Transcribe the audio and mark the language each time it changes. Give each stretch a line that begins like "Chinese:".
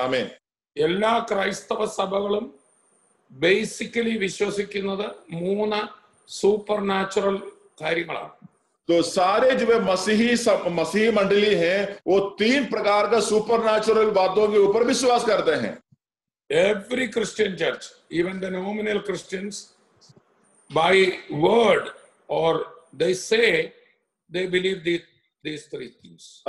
Hindi: आमीन.
Malayalam: എല്ലാ ക്രൈസ്തവ സഭകളും ബേസിക്കലി വിശ്വസിക്കുന്നത് 3 സൂപ്പർ നാച്ചുറൽ കാര്യങ്ങളാണ്.
Hindi: तो सारे जो है मसीही मंडली है वो 3 प्रकार का सुपर नेचुरल बातों के ऊपर विश्वास करते हैं.
English: Every Christian church, even the nominal Christians, by word or they say they believe these 3 things.